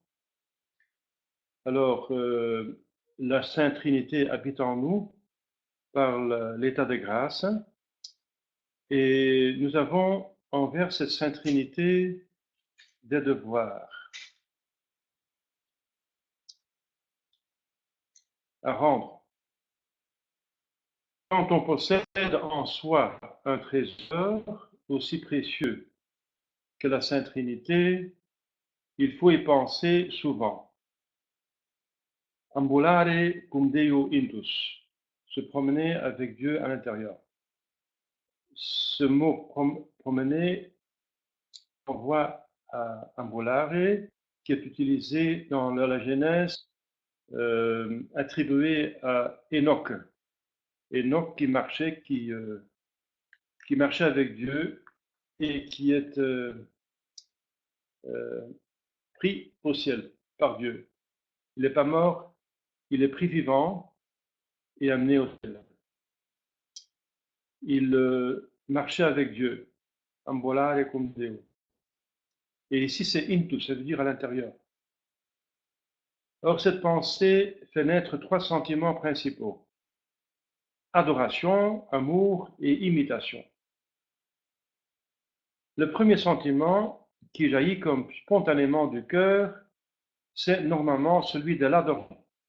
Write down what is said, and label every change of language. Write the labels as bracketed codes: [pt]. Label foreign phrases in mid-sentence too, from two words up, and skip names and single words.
[fr] Alors, la Sainte Trinité habite en nous par l'état de grâce, et nous avons envers cette Sainte Trinité des devoirs à rendre. Quand on possède en soi un trésor aussi précieux que la Sainte Trinité, il faut y penser souvent. [la] Ambulare cum Deo intus, [fr] se promener avec Dieu à l'intérieur. Ce mot promener renvoie à ambulare, qui est utilisé dans la Genèse, attribué à Enoch. Enoch qui marchait avec Dieu et qui est pris au ciel par Dieu. Il n'est pas mort, il est pris vivant et amené au ciel. Il marchait avec Dieu, [la] ambolare cum Deo. [fr] Et ici c'est intus, ça veut dire à l'intérieur. Or cette pensée fait naître trois sentiments principaux: adoration, amour et imitation. Le premier sentiment, qui jaillit comme spontanément du cœur, c'est normalement celui de l'adoration.